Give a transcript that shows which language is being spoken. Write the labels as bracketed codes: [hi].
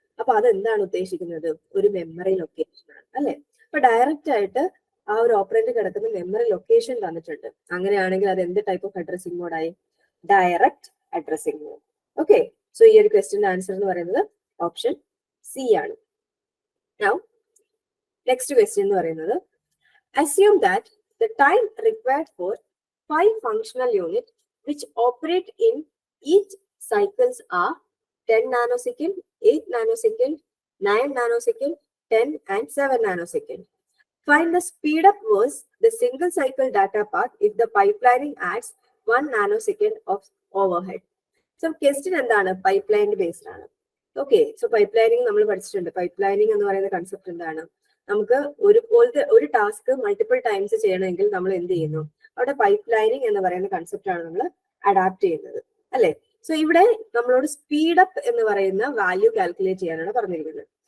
[ml] അപ്പൊ അതെന്താണ് ഉദ്ദേശിക്കുന്നത്? ഒരു മെമ്മറി ലൊക്കേഷൻ ആണ് അല്ലെ. അപ്പൊ ഡയറക്റ്റ് ആയിട്ട് ആ ഒരു ഓപ്പറന്റ് കിടക്കുന്ന മെമ്മറി ലൊക്കേഷൻ തന്നിട്ടുണ്ട്. അങ്ങനെയാണെങ്കിൽ അത് എന്ത് type of addressing മോഡായി? Direct addressing mode. Okay, so ഈ ഒരു ക്വസ്റ്റ്യന്റെ ആൻസർ എന്ന് പറയുന്നത് ഓപ്ഷൻ സി ആണ്. [en] Now, next question [ml] എന്ന് പറയുന്നത് [en] assume that the time required for 5 functional units which operate in each cycles are 10 nanosecond, 8 nanosecond, 9 nanosecond, 10 and 7 nanosecond. Find the speed up versus the single cycle data path if the pipelining adds 1 nanosecond of overhead. So question [ml] എന്താണ്? Pipeline based ആണ്. Okay, so pipe lining നമ്മൾ പഠിച്ചിട്ടുണ്ട്. Pipe lining എന്ന് പറയുന്ന concept എന്താണ്? നമുക്ക് ഒരു task multiple times ചെയ്യണമെങ്കിൽ നമ്മൾ എന്ത് ചെയ്യുന്നു? അവിടെ പൈപ്പ് ലൈനിങ് എന്ന് പറയുന്ന കൺസെപ്റ്റ് ആണ് നമ്മൾ അഡാപ്റ്റ് ചെയ്യുന്നത് അല്ലെ. സോ ഇവിടെ നമ്മളോട് സ്പീഡ് അപ്പ് എന്ന് പറയുന്ന വാല്യൂ കാൽക്കുലേറ്റ് ചെയ്യാനാണ് പറഞ്ഞിരിക്കുന്നത്.